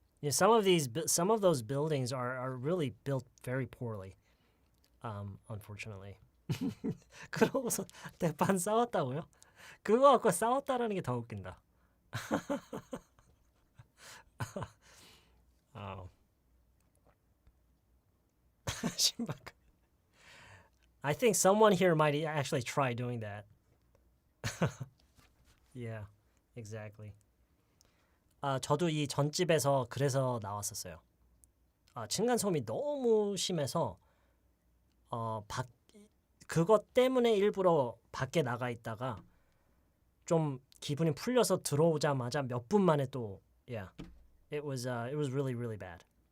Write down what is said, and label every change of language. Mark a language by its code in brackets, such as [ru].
[en] You know, some of those buildings are really built very poorly. Unfortunately. [ko] 그러고서 대판 싸웠다고요? 그거 갖고 싸웠다라는 게 더 웃긴다. 신박. [en] I think someone here might actually try doing that. Yeah, exactly. [ko] 저도 이 전집에서 그래서 나왔었어요. 층간소음이 너무 심해서 그것 때문에 일부러 밖에 나가 있다가 좀 기분이 풀려서 들어오자마자 몇 분 만에 또 [en] yeah, it was really really bad.